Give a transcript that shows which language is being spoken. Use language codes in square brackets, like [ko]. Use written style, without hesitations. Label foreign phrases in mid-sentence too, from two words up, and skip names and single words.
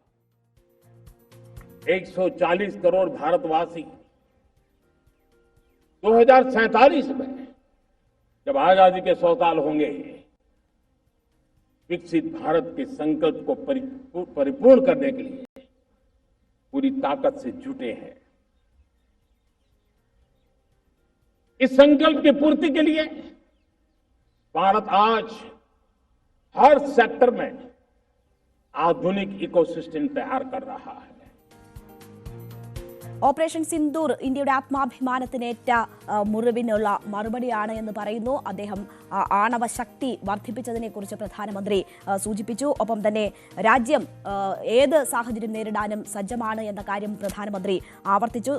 [hi] 140 करोड़ भारतवासी 2047 में जब आजादी के 100 साल होंगे, विकसित भारत के संकल्प को परिपूर्ण करने के लिए पूरी ताकत से जुटे हैं। इस संकल्प की पूर्ति के लिए भारत आज हर सेक्टर में आधुनिक इकोसिस्टम तैयार कर रहा है। [ml] ഓപ്പറേഷൻ സിന്ദൂർ ഇന്ത്യയുടെ ആത്മാഭിമാനത്തിനേറ്റ മുറിവിനുള്ള മറുപടിയാണ് എന്ന് പറയുന്നു. അദ്ദേഹം ആണവ ശക്തി വർദ്ധിപ്പിച്ചതിനെക്കുറിച്ച് പ്രധാനമന്ത്രി സൂചിപ്പിച്ചു. ഒപ്പം തന്നെ രാജ്യം ഏത് സാഹചര്യം നേരിടാനും സജ്ജമാണ് എന്ന കാര്യം പ്രധാനമന്ത്രി ആവർത്തിച്ചു.